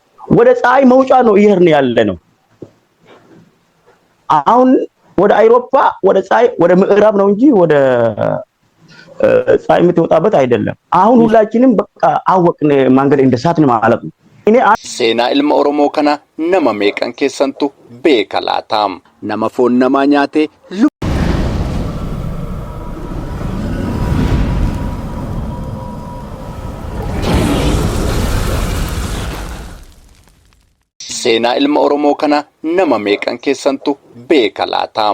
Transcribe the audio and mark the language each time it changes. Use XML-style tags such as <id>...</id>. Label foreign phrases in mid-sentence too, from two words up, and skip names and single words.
<am>ወደ ፀሐይ መውጫ ነው እየሄድን ያለ ነው። አሁን ወደ አውሮፓ ወደ ፀሐይ ወደ ምዕራብ ነው እንጂ ወደ ፀሐይ የምትወጣበት አይደለም። አሁን ሁላችንም በቃ አወቅን መንገድ እንደሳትን ማለት ነው።</am> <om>Seenaa ilma Oromoo kana nama meeqan keessantu beeka laataam? Nama foon namaa nyaate Seenaa ilma Oromoo kana nama meeqan keessantu beeka laataam?</om>